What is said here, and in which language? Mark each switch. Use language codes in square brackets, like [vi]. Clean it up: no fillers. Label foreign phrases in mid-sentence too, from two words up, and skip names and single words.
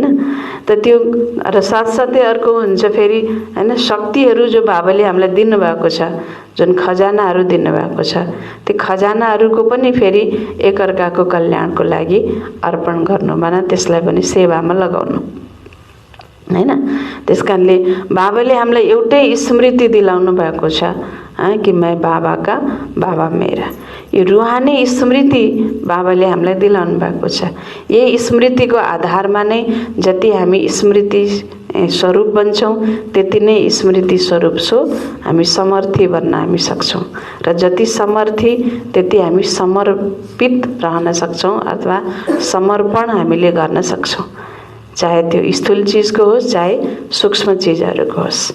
[ne] त त्यो र साथसाथै अर्को हुन्छ फेरि हैन शक्तिहरू जो बाबाले हामीलाई दिनुभएको छ, जुन खजानाहरू दिनुभएको छ, त्यो खजानाहरूको पनि फेरि एकअर्काको कल्याणको लागि अर्पण गर्नु, भन त्यसलाई पनि सेवामा लगाउनु हैन। त्यसकारणले बाबाले हामीलाई एउटै स्मृति दिलाउनु भएको छ कि [hi] मैं बाबा का, बाबा मेरा। [ne] यो रुहानी स्मृति बाबाले हामीलाई दिलाउनु भएको छ। यही स्मृतिको आधारमा नै जति हामी स्मृति स्वरूप बन्छौँ त्यति नै स्मृति स्वरूप छौँ हामी समर्थी बन्न हामी सक्छौँ र जति समर्थी त्यति हामी समर्पित रहन सक्छौँ अथवा समर्पण हामीले गर्न सक्छौँ, चाहे त्यो स्थूल चिजको होस् चाहे सूक्ष्म चिजहरूको होस्।